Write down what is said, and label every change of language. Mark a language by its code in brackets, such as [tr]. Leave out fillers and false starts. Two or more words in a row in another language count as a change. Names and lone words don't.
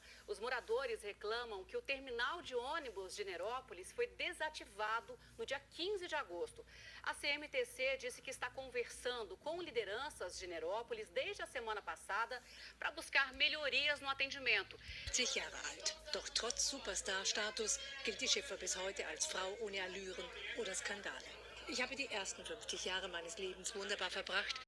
[pt] Os moradores reclamam que o terminal de ônibus de Nerópolis foi desativado no dia 15 de agosto. A CMTC disse que está conversando com lideranças de Nerópolis desde a semana passada para buscar melhorias no atendimento. [de] 50 Jahre alt, doch trotz Superstar-Status gilt die Schiffer bis heute als Frau ohne Allüren oder Skandale. Ich habe die ersten 50 Jahre meines Lebens wunderbar verbracht.